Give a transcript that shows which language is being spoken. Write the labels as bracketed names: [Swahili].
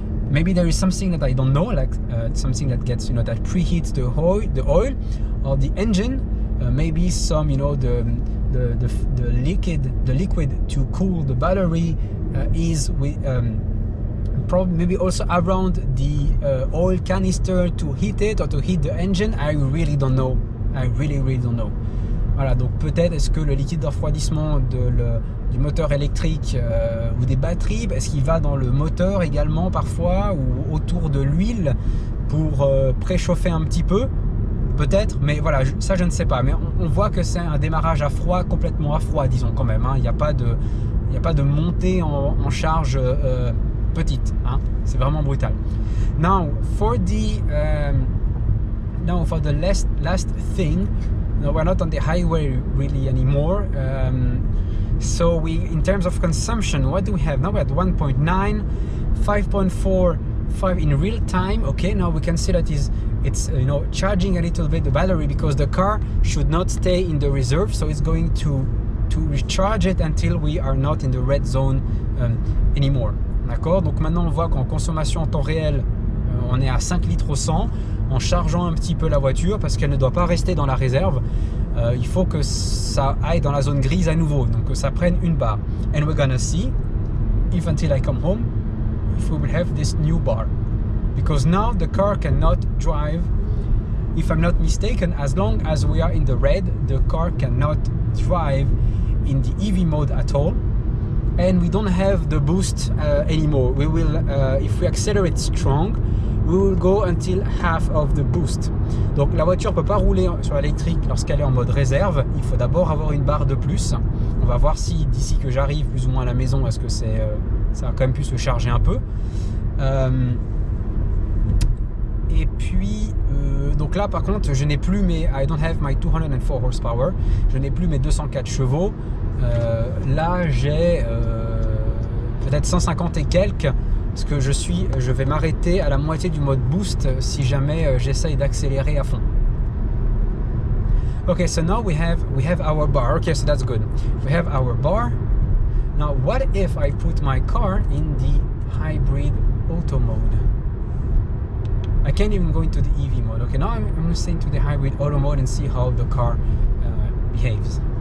[English] Maybe there is something that I don't know, like something that gets, you know, that preheats the oil or the engine. Maybe some, you know, the liquid to cool the battery is with probably maybe also around the oil canister to heat it or to heat the engine. I really don't know. I really don't know. [French] Voilà, donc peut-être est-ce que le liquide de refroidissement du moteur électrique ou des batteries, est-ce qu'il va dans le moteur également parfois ou autour de l'huile pour préchauffer un petit peu? Peut-être, mais voilà, ça je ne sais pas. Mais on voit que c'est un démarrage à froid, complètement à froid, disons quand même. Hein. Il n'y a pas de montée en charge petite. Hein. C'est vraiment brutal. [English] Now for the last thing, no, we're not on the highway really anymore. So in terms of consumption, what do we have? Now we're at 1.9, 5.45 in real time. Okay, now we can see that it's you know, charging a little bit the battery because the car should not stay in the reserve, so it's going to recharge it until we are not in the red zone anymore. [French] D'accord, donc maintenant on voit qu'en consommation en temps réel on est à 5 litres au 100 en chargeant un petit peu la voiture parce qu'elle ne doit pas rester dans la réserve. Il faut que ça aille dans la zone grise à nouveau, donc que ça prenne une barre. [English] And we're gonna see if until I come home if we will have this new bar, because now the car cannot drive, if I'm not mistaken, as long as we are in the red, the car cannot drive in the EV mode at all, and we don't have the boost anymore. We will, if we accelerate strong, we will go until half of the boost. [French] Donc la voiture ne peut pas rouler sur l'électrique lorsqu'elle est en mode réserve. Il faut d'abord avoir une barre de plus. On va voir si d'ici que j'arrive plus ou moins à la maison, est-ce que ça a quand même pu se charger un peu. Et puis donc là par contre je n'ai plus mes [English] I don't have my 204 horsepower, [French] je n'ai plus mes 204 chevaux. Là j'ai peut-être 150 et quelques, parce que je vais m'arrêter à la moitié du mode boost si jamais j'essaye d'accélérer à fond. [English] Okay, so now we have our bar. Okay, so that's good. We have our bar. Now what if I put my car in the hybrid auto mode? I can't even go into the EV mode. Okay, now I'm going to stay into the hybrid auto mode and see how the car behaves.